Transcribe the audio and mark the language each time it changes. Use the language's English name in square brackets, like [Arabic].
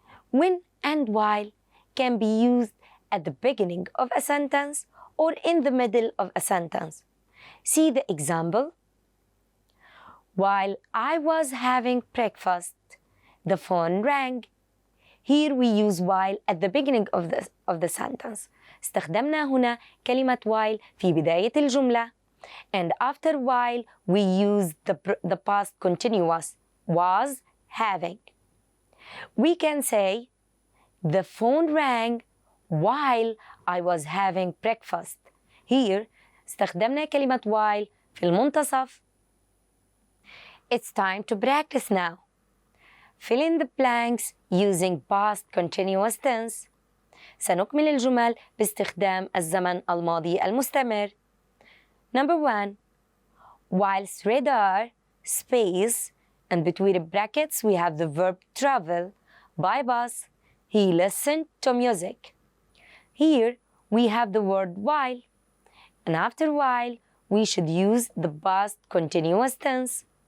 [English] When and while can be used at the beginning of a sentence or in the middle of a sentence. See the example. While I was having breakfast, the phone rang. Here we use while at the beginning of the sentence. [Arabic] استخدمنا هنا كلمة while في بداية الجملة. [English] And after while we use the past continuous, was having. We can say, the phone rang while I was having breakfast. Here [Arabic] استخدمنا كلمة while في المنتصف. [English] It's time to practice now. Fill in the blanks using past continuous tense. [Arabic] سنكمل الجمل باستخدام الزمن الماضي المستمر. [English] Number 1. Whilst radar, space, and between brackets we have the verb travel. By bus, he listened to music. Here we have the word while. And after while, we should use the past continuous tense.